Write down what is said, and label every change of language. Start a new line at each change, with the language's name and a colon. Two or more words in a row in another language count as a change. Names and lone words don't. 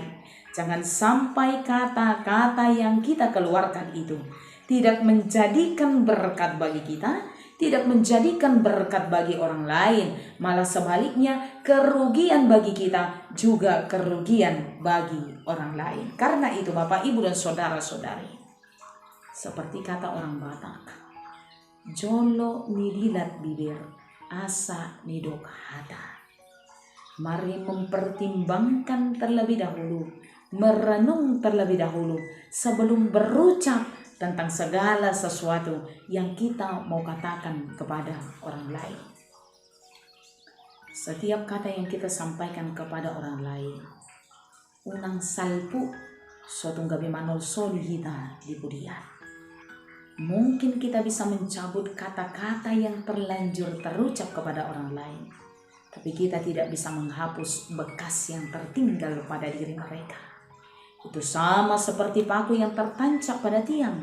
Indonesian: Jangan sampai kata-kata yang kita keluarkan itu tidak menjadikan berkat bagi kita, tidak menjadikan berkat bagi orang lain, malah sebaliknya kerugian bagi kita, juga kerugian bagi orang lain. Karena itu, Bapak, Ibu, dan saudara-saudari, seperti kata orang Batak,
Batak Toba: jolo nidilat bibir, asa nidok hata.
Indonesian: Mari mempertimbangkan terlebih dahulu, merenung terlebih dahulu sebelum berucap tentang segala sesuatu yang kita mau katakan kepada orang lain. Setiap kata yang kita sampaikan kepada orang lain,
Batak Toba: unang salpu sotong gabi manol solihita di budian.
Indonesian: Mungkin kita bisa mencabut kata-kata yang terlanjur terucap kepada orang lain, tapi kita tidak bisa menghapus bekas yang tertinggal pada diri mereka. Itu sama seperti paku yang tertancap pada tiang.